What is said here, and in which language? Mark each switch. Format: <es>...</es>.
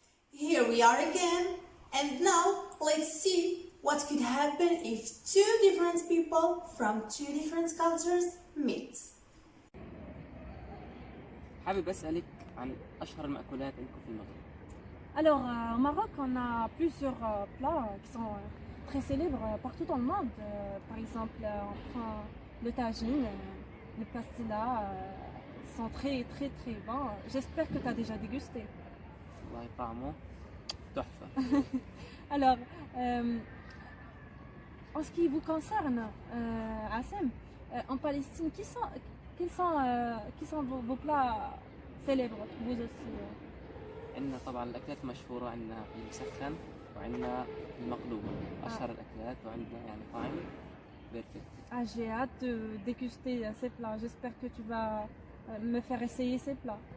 <en>Here we are again, and now let's see what could happen if two different people from two different cultures meet.</en> <ar>حابب أسألك عن أشهر المأكولات عندكم في المغرب.</ar> <fr>Alors, au Maroc, on a plusieurs plats qui sont très célèbres partout dans le monde. Par exemple, on prend le tagine, le pastilla, sont très très très bons. J'espère que tu as déjà dégusté.</fr> <ar>والله طعمه تحفة.</ar> <fr>Alors, en ce qui vous concerne, Assem, en Palestine, quels sont vos plats célèbres, vous aussi?</fr> <ar>عندنا طبعا الأكلات مشهورة، عندنا المسخن وعندنا المقلوب، أشهر الأكلات، وعندنا يعني طعم بيرفكت.</ar> <fr>Ah, j'ai hâte de déguster ces plats. J'espère que tu vas me faire essayer ces plats.</fr>